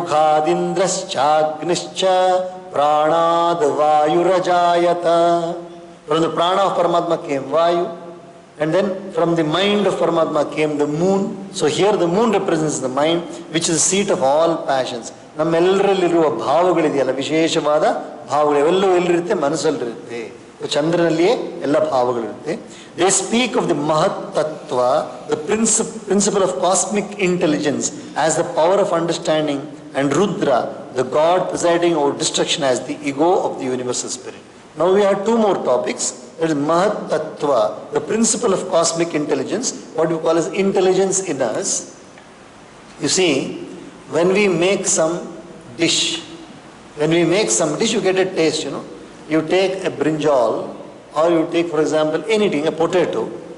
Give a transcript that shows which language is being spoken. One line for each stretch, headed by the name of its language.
Sanskrit: Mukhadindraschagnischa. Pranad vayurajayata.
English: From the prana of Paramatma came Vayu. And then from the mind of Paramatma came the moon. So here the moon represents the mind, which is the seat of all passions.
Kannada: ನಮ್ಮೆಲ್ಲರಲ್ಲಿರುವ ಭಾವಗಳಿದೆಯಲ್ಲ, ವಿಶೇಷವಾದ ಭಾವಗಳು ಇವೆಲ್ಲವೂ ಎಲ್ಲಿರುತ್ತೆ? ಮನಸ್ಸಲ್ಲಿರುತ್ತೆ. ಚಂದ್ರನಲ್ಲಿಯೇ ಎಲ್ಲ ಭಾವಗಳಿರುತ್ತೆ.
English: They speak of the Mahat Tattva, the principle of cosmic intelligence as the power of understanding, and Rudra, the god presiding over destruction as the ego of the universal spirit. Now we have two more topics. That is Mahat Tattva, the principle of cosmic intelligence, what we call as intelligence in us. You see, when we make some dish, you get a taste, you know. You take a brinjal, or you take, for example, anything, a potato.